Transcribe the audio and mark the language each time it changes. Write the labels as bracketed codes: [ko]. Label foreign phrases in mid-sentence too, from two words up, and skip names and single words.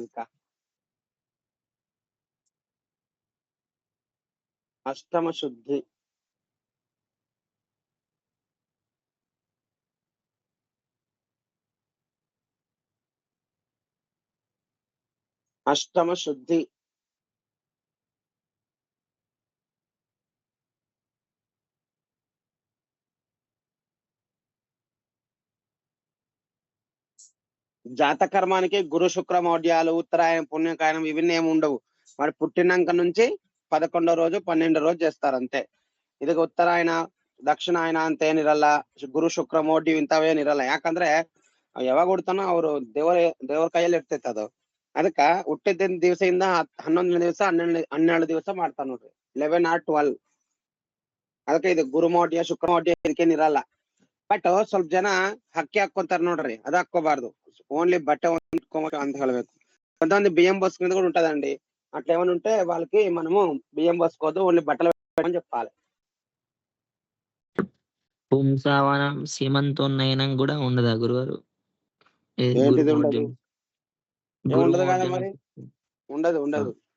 [kn] ಇದಕ್ಕ ಅಷ್ಟಮ ಶುದ್ಧಿ. ಅಷ್ಟಮ ಶುದ್ಧಿ. [te] జాతకర్మానికి గురు శుక్ర మౌఢ్యాలు, ఉత్తరాయణం పుణ్యకాయనం ఇవన్నీ ఏమి ఉండవు. మరి పుట్టినాక నుంచి 11వ రోజు 12వ రోజు చేస్తారు ಅಂತೆ. [kn] ಇದಕ್ಕೆ ಉತ್ತರಾಯಣ ದಕ್ಷಿಣಾಯನ ಅಂತ ಏನಿರಲ್ಲ, ಗುರು ಶುಕ್ರ ಮೌಢ್ಯ ಇಂಥವೇನಿರಲ್ಲ. ಯಾಕಂದ್ರೆ ಯಾವಾಗ ಹುಡ್ತಾನೋ ಅವ್ರು ದೇವರ ಕೈಯಲ್ಲಿ ಇರ್ತೈತೆ ಅದು. ಅದಕ್ಕ ಹುಟ್ಟಿದ ದಿವಸದಿಂದ 11 ದಿವಸ 12 ದಿವಸ ಮಾಡ್ತಾರ ನೋಡ್ರಿ, 11 or 12. ಅದಕ್ಕೆ ಇದು ಗುರು ಮೌಢ್ಯ ಶುಕ್ರ ಮೌಢ್ಯ ಇದಕ್ಕೇನಿರಲ್ಲ. ಬಟ್ ಸ್ವಲ್ಪ ಜನ ಹಕ್ಕಿ ಹಾಕೊಂತಾರ ನೋಡ್ರಿ, ಅದ ಹಾಕೋಬಾರ್ದು. ఓన్లీ బట్ట ಅಂತ ಹೇಳ್ಬೇಕು. [te] కొంతమంది బియ్యం పోసుకునేది కూడా ఉంటదండి. అట్లా ఏమైనా ఉంటే వాళ్ళకి మనము బియ్యం పోసుకోవద్దు, ఓన్లీ బట్టలు పెట్టమని చెప్పాలి. పుంసావనం సీమంతోన్నయనం కూడా ఉండదా గురుగారు? ఏంటిది ఉండదు? ఏముండదు కదా మరి, ఉండదు.